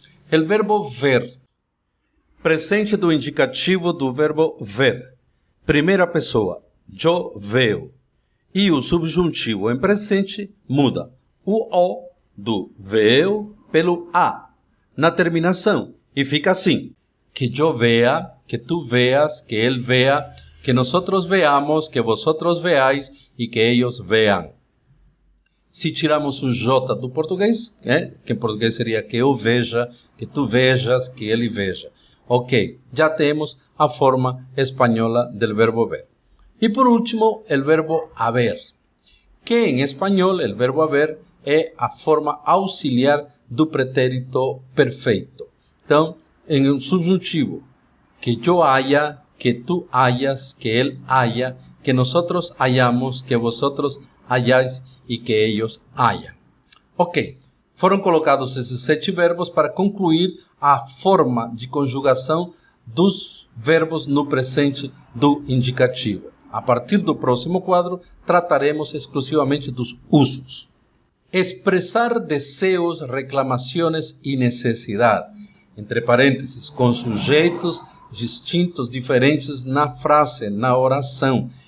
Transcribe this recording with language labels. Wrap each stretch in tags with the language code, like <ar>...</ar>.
<pt>O verbo ver. Presente do indicativo do verbo ver. Primeira pessoa. Eu veo. E o subjuntivo em presente muda o O do veo pelo A na terminação. E fica assim.</pt> <es>Que eu vea, que tu veas, que ele vea, que nosotros veamos, que vosotros veáis e que ellos vean.</es> <pt>Se tiramos o J do português, que em português seria que eu veja, que tu vejas, que ele veja. Ok, já temos a forma espanhola</pt> <es>del verbo ver.</es> <pt>E por último, o verbo haber, que em espanhol, o verbo haber é a forma auxiliar do pretérito perfeito. Então, em um subjuntivo,</pt> <es>que eu haya, que tú hayas, que él haya, que nosotros hayamos, que vosotros hayáis e que ellos hayan.</es> <pt>Ok, foram colocados esses 7 verbos para concluir a forma de conjugação dos verbos no presente do indicativo. A partir do próximo quadro, trataremos exclusivamente dos usos. Expressar desejos, reclamações e necessidade, entre parênteses, com sujeitos distintos, diferentes na frase, na oração.</pt>